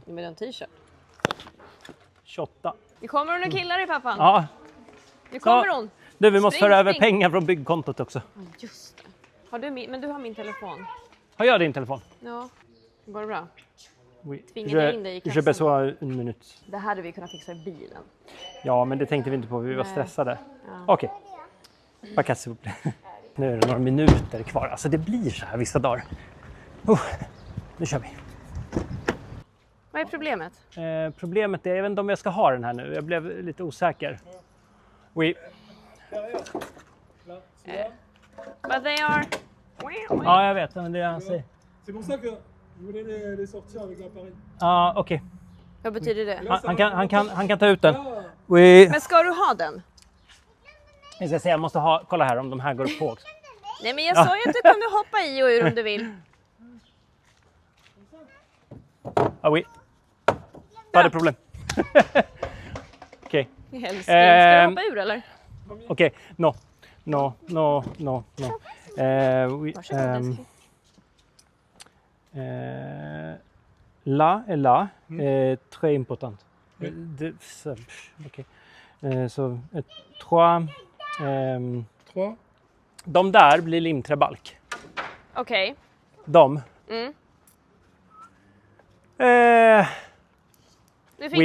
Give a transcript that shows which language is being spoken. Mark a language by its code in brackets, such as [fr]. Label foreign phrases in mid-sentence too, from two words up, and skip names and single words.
[sv] Med en t-shirt. 28. Det kommer hon och killar i pappan. Ja, Nu kommer hon. du, vi måste Spring, föra över spring. pengar från byggkontot också. Just det. Har du men du har min telefon. Har jag din telefon? Ja. Går det bra? [fr] Oui. [sv] Tvingade jag in dig i kassan? [fr] Je besoin en minut. [sv] Det här hade vi kunnat fixa i bilen. Ja, men det tänkte vi inte på. Vi var Nej. stressade. Ja. Okej. Okay. Nu är det några minuter kvar. Alltså det blir så här vissa dagar. Nu kör vi. Vad är problemet? Problemet är, jag vet inte om jag ska ha den här nu. Jag blev lite osäker. [fr] Oui. [en] But they are... [sv] Ja, jag vet. Men det är han säger. [fr] C'est pour ça que je voulais les sortir avec l'appareil. [sv] Ja, okej. Vad betyder det? Han kan ta ut den. Oui. Men ska du ha den? Jag ska säga, jag måste ha, kolla här om de här går på också. Nej, men jag sa ju att du kunde hoppa i och ur om du vill. [fr] Ah oui. Pas de problem. Okej. [sv] Älskling, ska du hoppa ur eller? Okej. No. Oui. Varsågod, älskling. [fr] Là est là. Très important. [sv] Okej. Så 3. 3. De där blir limträbalk. Okej. De. Mm. Nu fick